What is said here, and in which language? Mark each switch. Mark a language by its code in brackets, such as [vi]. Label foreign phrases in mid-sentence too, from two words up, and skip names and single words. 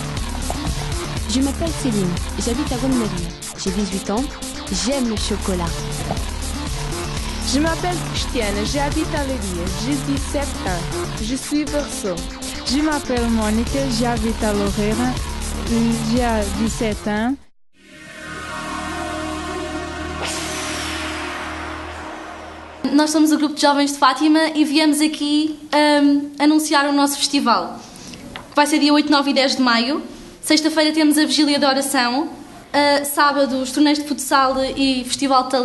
[fr] Je m'appelle Céline, j'habite à Bonne-Marie. J'ai 18 ans. J'aime le chocolat. Je m'appelle Cristiane, j'habite à Leiria. J'ai 17 ans. Je suis Verseau. Je m'appelle Monica, j'habite à Loureira. J'ai 17 ans. [pt] Nós somos o grupo de jovens de Fátima e viemos aqui anunciar o nosso festival. Vai ser dia 8, 9 e 10 de maio. Sexta-feira temos a Vigília da Oração. Sábado, os torneios de futsal e Festival de Talentos.